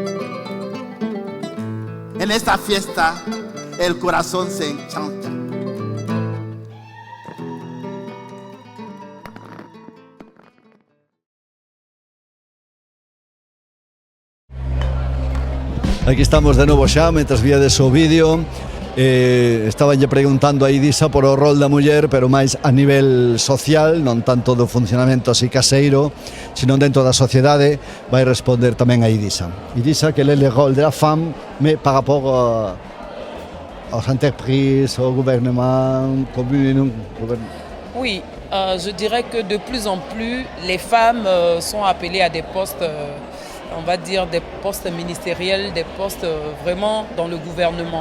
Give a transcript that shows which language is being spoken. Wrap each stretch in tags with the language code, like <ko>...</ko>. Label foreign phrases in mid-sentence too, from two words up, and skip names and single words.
<es>En esta fiesta, el corazón se enchanta.</es> <gl>Aquí estamos de novo xa, mentras víades o vídeo. Estabanlle preguntando a Idisa por o rol da muller, pero máis a nivel social, non tanto do funcionamento así caseiro, sino dentro da sociedade. Vai responder tamén a Idisa.</gl> <fr>Idisa,</fr> <gl>que é o rol</gl> <fr>de la femme, mais par rapport aux entreprises, au gouvernement, commune, Oui, je dirais que de plus en plus, les femmes sont appelées à des postes, on va dire des postes ministériels, des postes vraiment dans le gouvernement.</fr>